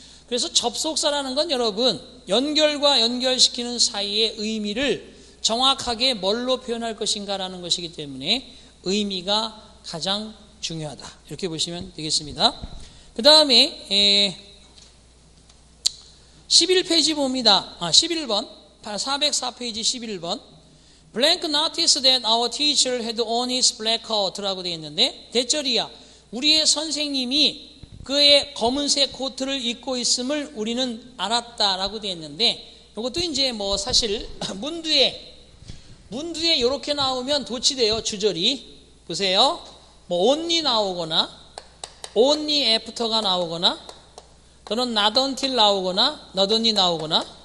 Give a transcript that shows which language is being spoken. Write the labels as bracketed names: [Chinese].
[Korean] 그래서 접속사라는 건 여러분, 연결과 연결시키는 사이의 의미를 정확하게 뭘로 표현할 것인가라는 것이기 때문에 의미가 가장 중요하다. 이렇게 보시면 되겠습니다. 그 다음에 11페이지 봅니다. 11번, 404페이지 11번. [English] Blank noticed that our teacher had on his black coat라고 [Korean] 되어 있는데, 대절이야. 우리의 선생님이 그의 검은색 코트를 입고 있음을 우리는 알았다라고 되어 있는데, 이것도 이제 뭐 사실 문두에 이렇게 나오면 도치돼요. 주절이. 보세요. 뭐 only 나오거나 only after가 나오거나 또는 not until 나오거나 not only 나오거나.